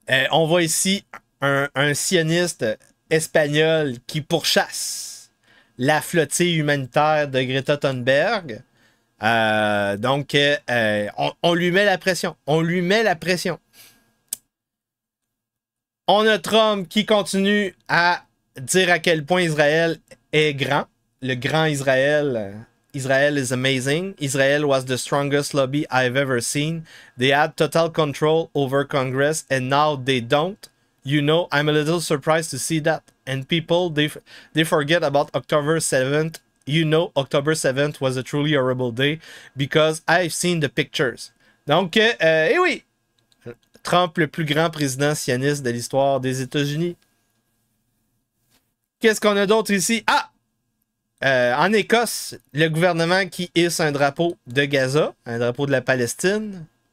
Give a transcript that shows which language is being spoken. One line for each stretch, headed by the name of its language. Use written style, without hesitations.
French: On voit ici un sioniste espagnol qui pourchasse la flottille humanitaire de Greta Thunberg. Donc, on lui met la pression. On lui met la pression. On a Trump qui continue à dire à quel point Israël est grand. Le grand Israël
English: Israel is amazing. Israel was the strongest lobby I've ever seen. They had total control over Congress and now they don't. You know, I'm a little surprised to see that. And people, they forget about October 7th. You know, October 7th was a truly horrible day because I've seen the pictures.
French: Donc, eh oui, Trump, le plus grand président sioniste de l'histoire des États-Unis. Qu'est-ce qu'on a d'autre ici? Ah! En Écosse, le gouvernement qui hisse un drapeau de Gaza, un drapeau de la Palestine.